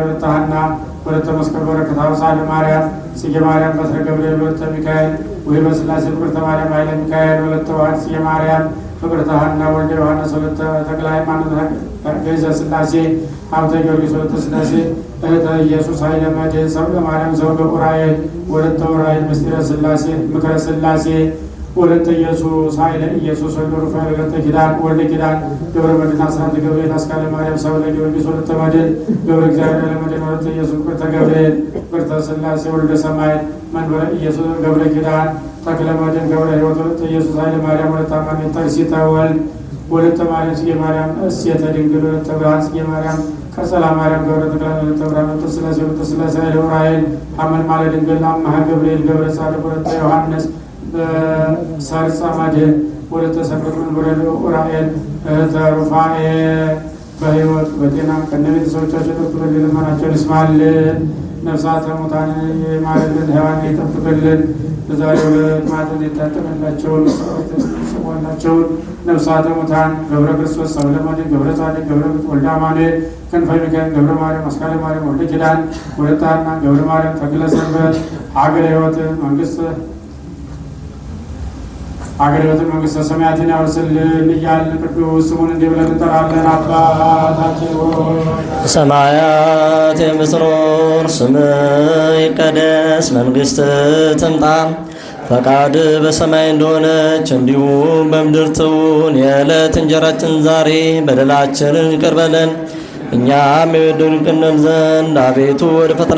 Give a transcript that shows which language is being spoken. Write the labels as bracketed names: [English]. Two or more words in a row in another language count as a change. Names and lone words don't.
[Amharic] ወለተ ሐና ወለተ መስቀል በረከት አውሳለ ማርያም ጽጌ ማርያም በትረ ገብርኤል ወለተ ሚካኤል ወይበ ሥላሴ ፍቅርተ ማርያም ኃይለ ሚካኤል ወለተ ዋህድ ጽጌ ማርያም ፍቅርተ ሐና ወልደ ዮሐንስ ወለተ ተክለ ሃይማኖት ገይዘ ሥላሴ ሀብተ ጊዮርጊስ ወለተ ሥላሴ እህተ ኢየሱስ ኃይለ መድኅን ሰብለ ማርያም ዘውገ ዑራኤል ወለተ ዑራኤል ምስጢረ ሥላሴ ምክረ ሥላሴ ወለተ ኢየሱስ ኃይለ ኢየሱስ ወልደ ሩፋኤል ወለተ ኪዳን ወልደ ኪዳን ገብረ መድኅን አስራተ ገብርኤል አስካለ ማርያም ሰብለ ጊዮርጊስ ወለተ መድኅን ገብረ እግዚአብሔር ኃይለ መድኅን ወለተ ኢየሱስ ፍቅርተ ገብርኤል ፍቅርተ ሥላሴ ወልደ ሰማይ መንበረ ኢየሱስ ገብረ ኪዳን ተክለ መድኅን ገብረ ሕይወት ወለተ ኢየሱስ ኃይለ ማርያም ወለተ አማኑኤል ተርሲተ ወልድ ወለተ ማርያም ጽጌ ማርያም እሴተ ድንግል ወለተ ብርሃን ጽጌ ማርያም ቀጸላ ማርያም ገብረ ተክለ ወለተ ብርሃን ወለተ ሥላሴ ወለተ ሥላሴ ኃይለ ዑራኤል ሐመልማለ ድንግል አምሃ ገብርኤል ገብረ ጻድቅ ወለተ ዮሐንስ ሰርጸ መድኅን ወለተ ሰንበት መንበረ ዑራኤል እህተ ሩፋኤል በሕይወት በጤና ከነ ቤተሰቦቻቸው ጠብቆ ልመናቸውን ይስማልን። ነፍሳተ ሙታንን የማረልን ሕያዋን የጠብቅልን። በዛሬው ዕለት ማዕጠንት የታጠቀላቸውን ስሟላቸውን ነፍሳተ ሙታን ገብረ ክርስቶስ፣ ሰብለ መድኅን፣ ገብረ ጻድቅ፣ ገብረ ወልደ አማኑኤል፣ ክንፈ ሚካኤል፣ ገብረ ማርያም፣ አስካለ ማርያም፣ ወልደ ኪዳን፣ ወለተ ሐና፣ ገብረ ማርያም፣ ተክለ ሰንበት ሀገረ ሕይወትን መንግሥተ ሰማያትን ያወርስልን እያልን ቅዱስ ስሙን እንዲህ ብለን እንጠራለን። አባታችን ሆይ በሰማያት የምትኖር ስምህ ይቀደስ፣ መንግሥትህ ትምጣ፣ ፈቃድህ በሰማይ እንደሆነች እንዲሁም በምድር ትሁን። የዕለት እንጀራችንን ዛሬ በደላችንን ይቅር በለን እኛም የበደሉንን ዘንድ፣ አቤቱ ወደ ፈተና